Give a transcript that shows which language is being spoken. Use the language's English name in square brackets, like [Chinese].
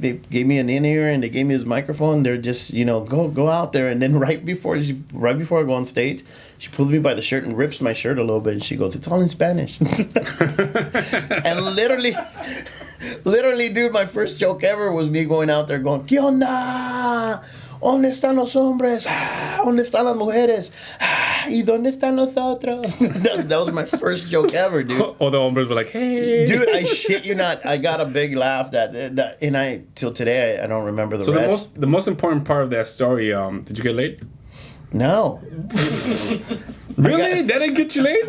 [English] They gave me an in-ear, and they gave me his microphone. They're just, go out there. And then right before I go on stage, she pulls me by the shirt and rips my shirt a little bit. And she goes, "It's all in Spanish." And literally, dude, my first joke ever was me going out there going, [Spanish] "¿Qué onda? ¿Dónde están los hombres? ¿Dónde están las mujeres? ¿Y dónde están nosotros?" [English] that was my first joke ever, dude. All the hombres were like, "Hey." Dude, I shit you not. I got a big laugh and till today I don't remember the rest. The most important part of that story, did you get laid? No. Really? That didn't get you laid?